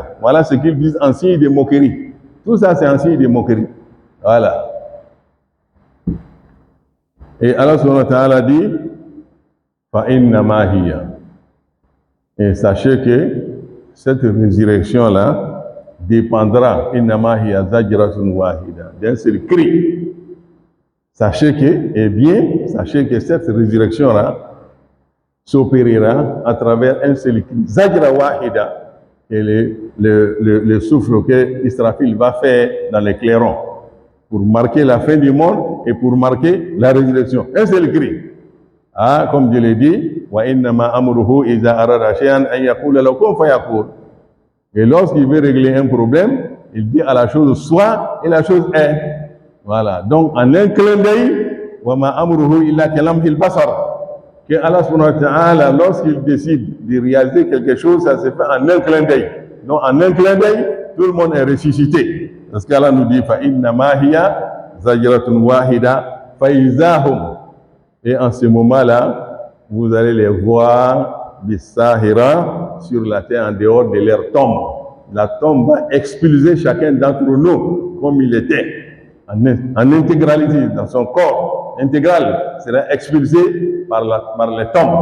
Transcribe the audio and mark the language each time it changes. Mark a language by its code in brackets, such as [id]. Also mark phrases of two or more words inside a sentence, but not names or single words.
[fr] Voilà ce qu'ils disent en signe de moquerie. Tout ça, c'est en signe de moquerie. Voilà. Et Allah [ar] سبحانه وتعالى [fr] dit [ar] فَإِنَّمَا هِيَ. [fr] Et sachez que cette résurrection-là dépendra [ar] إِنَّمَا هِيَ زَجْرَةٌ وَاحِدَةٌ [fr] d'un seul cri. Sachez que cette résurrection-là s'opérera à travers un seul cri. [ar] زجرة واحدة, [fr] et le souffle que Israfil va faire dans les clairons pour marquer la fin du monde et pour marquer la résurrection. Un seul cri. Ah, comme Dieu l'a dit, [ar] وإنما أمره إذا أراد شيئا أن يقول له كن فيكون. [fr] Et lorsqu'il veut régler un problème, il dit à la chose soit et la chose est. Voilà. Donc en un clin d'œil, [ar] وما أمره إلا كلمح البصر. [fr] Que Allah [ar] سبحانه وتعالى, [fr] lorsqu'il décide de réaliser quelque chose, ça se fait en un clin d'œil. Donc en un clin d'œil, tout le monde est ressuscité. Parce qu'Allah nous dit [ar] فإنما هي زجرة واحدة فإذا هم. [fr] Et en ce moment-là, vous allez les voir des Sahira sur la terre en dehors de leur tombe. La tombe va expulser chacun d'entre nous comme il était, en intégralité, dans son corps intégral, sera expulsé par les tombes.